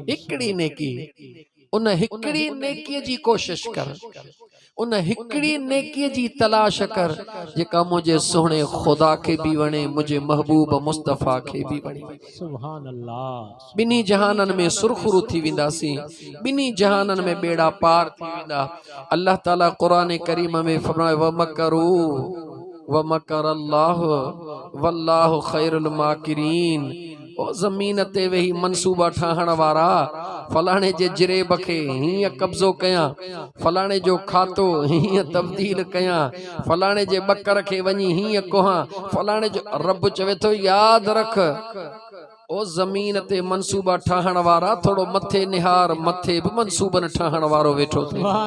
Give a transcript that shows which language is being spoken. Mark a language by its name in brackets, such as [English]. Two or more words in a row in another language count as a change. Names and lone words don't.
[Sindhi] हिकिड़ी नेकी उन हिकिड़ी नेकीअ जी कोशिश कर उन हिकिड़ी नेकीअ जी तलाश कर जेका मुंहिंजे सुहिणे ख़ुदा खे बि वणे मुंहिंजे महबूब मुस्तफ़ा खे बि वणे [Arabic] سبحان الله [Sindhi] बिनी जहानन में सुरखुरू थी वेंदासीं बिनी जहानन में बेड़ा पार थी वेंदा [Arabic] الله تعالى [Sindhi] क़ुरान करीम में फरमाए वमकरू [Arabic] ومكر الله والله خير الماكرين [Sindhi] ओ ज़मीन ते वेही मनसूबा ठाहण वारा फलाणे जे जिरेब खे हीअं कब्ज़ो कयां फलाणे जो खातो हीअं तब्दील कयां फलाणे जे बकर खे वञी हीअं कोहां फलाणे जो रब चवे थो यादि रख ओ ज़मीन ते मनसूबा ठाहण वारा थोड़ो मथे निहार मथे बि मनसूबन ठाहण वारो वेठो थे